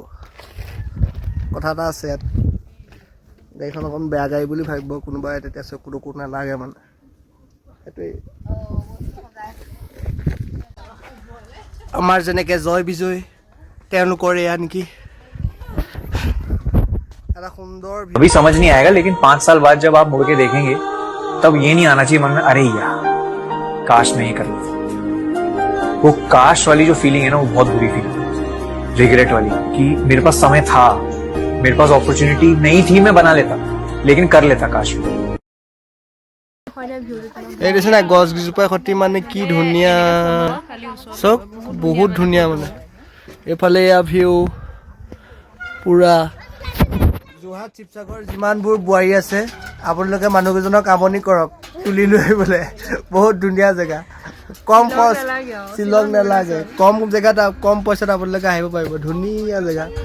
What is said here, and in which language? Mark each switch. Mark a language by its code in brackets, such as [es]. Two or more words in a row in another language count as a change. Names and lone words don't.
[as] কথা এটা আছে ইয়াত, গাড়ীখন অকণ বেয়া গাড়ী বুলি ভাবিব কোনোবাই, তেতিয়া চকু তকু নালাগে, মানে সেইটোৱেই। আমাৰ যেনেকৈ জয় বিজয়, তেওঁলোকৰ এয়া নেকি এটা সুন্দৰ। [hi] अभी समझ नहीं आएगा, लेकिन 5 साल बाद जब आप मुड़ के देखेंगे तब ये नहीं आना चाहिए मन में, अरे यार काश मैं ये कर लेता। वो काश वाली जो फीलिंग है ना, वो बहुत बुरी फीलिंग है, रिग्रेट वाली, कि मेरे पास समय था, मेरे पास अपॉर्चुनिटी नहीं थी, मैं बना लेता, लेकिन कर लेता काश। [as] এই দেখিছে নাই গছ গিজোপাৰ সৈতে, মানে কি ধুনীয়া চব, বহুত ধুনীয়া। মানে এইফালে এয়া ভিউ পূৰা। যোৰহাট শিৱসাগৰ যিমানবোৰ বোৱাৰী আছে, আপোনালোকে মানুহকেইজনক আমনি কৰক, তুলি লৈ আহিবলৈ, বহুত ধুনীয়া জেগা, কম খৰচ, শ্বিলং নালাগে, কম জেগাত কম পইচাত আপোনালোকে আহিব পাৰিব, ধুনীয়া জেগা।